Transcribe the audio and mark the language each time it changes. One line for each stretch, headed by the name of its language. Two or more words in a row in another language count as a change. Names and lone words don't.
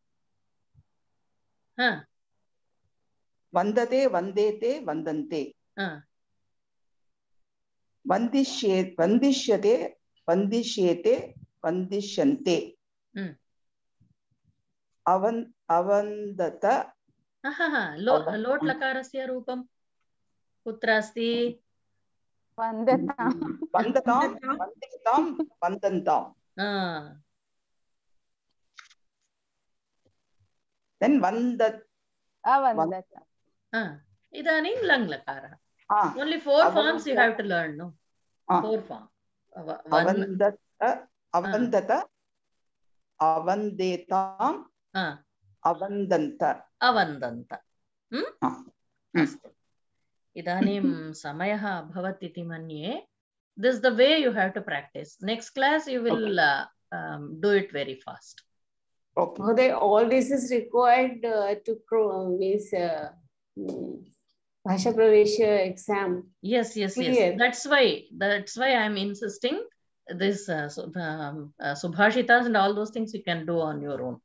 Sanskrit: Vandate, vandete, vandante. Vandishyate, vandishyete, vandishyante. Avandata. Lot lakarasya rupam. Kutra asti? Vandatam. Vandatam, vandatam, vandantam. Then vandat. Avandata. Idanim lang lakara.
English: Only 4 forms you have to learn, no? 4 forms.
Sanskrit: Avandata, avandata, avandetam, avandanta. Avandanta. Idanim samayah bhavat iti manye.
English: This is the way you have to practice. Next class you will do it very fast. Okay. All this is required to means Bhasha Pravesha exam. Yes. That's why I am insisting this subhashitas and all those things you can do on your own.